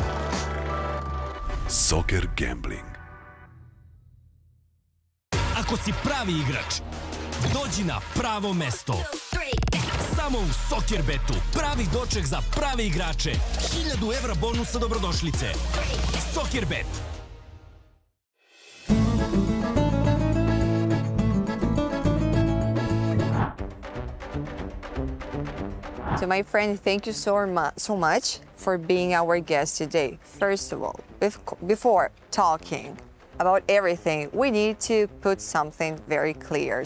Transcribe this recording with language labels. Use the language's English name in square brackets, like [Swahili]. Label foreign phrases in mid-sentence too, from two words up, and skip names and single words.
[English] Soccer Gambling. [Serbian] Ako si pravi igrač, dođi na pravo mesto. Samo u Soccer Betu. Pravi doček za prave igrače. 1000 evra bonusa dobrodošlice. Soccer Bet. [English] So my friend, thank you so much for being our guest today. First of all, before talking about everything, we need to put something very clear.